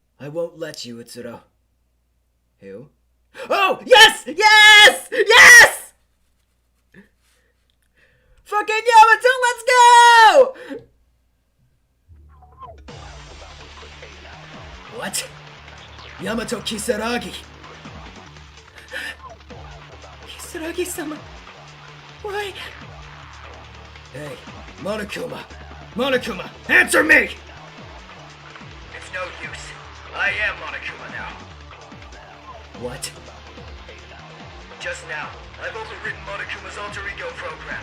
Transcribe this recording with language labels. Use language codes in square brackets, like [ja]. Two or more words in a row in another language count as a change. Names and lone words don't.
[en] won't let you, Utsuro. Who? Oh, yes! Yes! Yes! Fucking Yamato, let's go! What? Yamato Kisaragi. Kisaragi-sama. Why? Hey, Monokuma. Monokuma, answer me! It's no use. I am Monokuma now. What? Just now, I've overwritten Monokuma's alter ego program.